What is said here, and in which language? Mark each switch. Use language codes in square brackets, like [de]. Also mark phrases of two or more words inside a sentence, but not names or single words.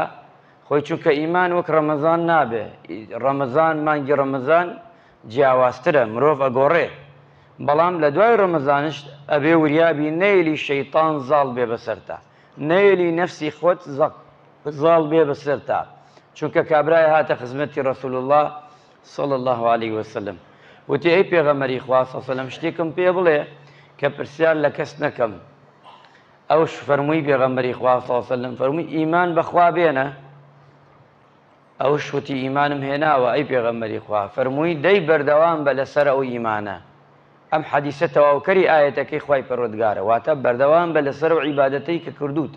[ckb] خۆی چونکە ئیمان وەک ڕەمەزان نابێ. ڕەمەزان مانگی ڕەمەزان جیاوازترە، مرۆڤ ئەگۆڕێ، بەڵام لە دوای ڕەمەزانش ئەبێ وریابی نەیلی شەیطان زاڵ بێ بەسەرتا، نەیلی نەفسی خۆت زاڵ بێ بەسەرتا. چونکە کابرای هاتە خزمەتی ڕەسوول الله [ar] صلی الله عليه وسلم، [ckb] وتی ئەی پێغەمبەری خوا [ar] صلی الله عليه وسلم [ckb] شتێکم پێ بڵێ کە پرسیار لە کەس نەکەم. ئەوش فەرمووی پێغەمبەری خوا [ar] صلی الله عليه وسلم [ckb] فەرمووی ئیمان بەخوا بێنە. ئەوش وتی ئیمانم هێناوە ئەی پێغەمبەری خوا. فەرمووی دەی بەردەوام بە لەسەر ئەو ئیمانە. ئەم حەدیسە تەواوکەری ئاەتەکەی خوای پەروەردگارە، واتە بەردەوام بە لەسەر ئەو عیبادەتەی کە کردوتە.